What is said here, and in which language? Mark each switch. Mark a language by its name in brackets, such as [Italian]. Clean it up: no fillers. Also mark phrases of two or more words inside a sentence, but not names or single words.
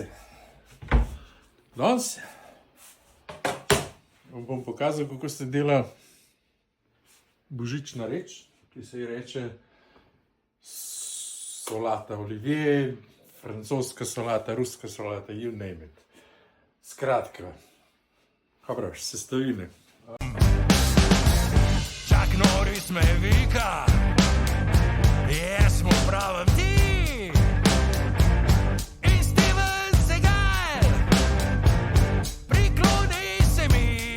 [Slovenian] Danes vam bom pokazal, kako se dela božična reč, ki se ji reče solata olivier, francoska solata, ruska solata, [English] you name it. [Slovenian] Skratka, praviš, sestavine. Chuck Norris me vika, jaz mu pravim ti. In Steven Seagal, prikloni se mi.